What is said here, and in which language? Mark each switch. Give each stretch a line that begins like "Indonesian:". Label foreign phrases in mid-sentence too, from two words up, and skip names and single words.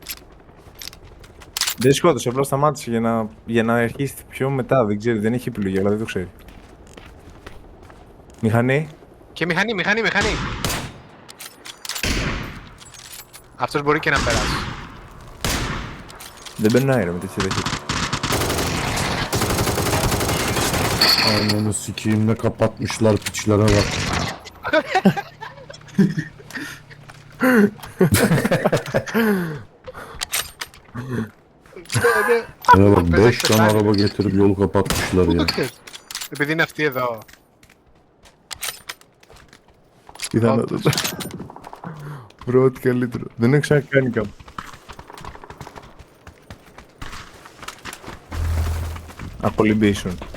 Greek: Δεν σκότωσε, απλά σταμάτησε για να αρχίσει πιο μετά. Δεν ξέρει, δεν έχει επιλογή, αλλά δεν το ξέρει. Μηχανή. Και μηχανή. Αυτός μπορεί και να περάσει. Δεν περνάει ρε με τέτοια ταχύτητα.
Turkish: Ananı sikeyim ne kapatmışlar piçlere bak. Bana bak 5 tane araba getirip yolu kapatmışlar
Greek: Πού ya. το ξέρεις. Επειδή είναι αυτή εδώ. Πιθανότατα. Μπρο, ό,τι καλύτερο. Δεν έχω ξανακάνει κάπου. Απολυμπήσουν.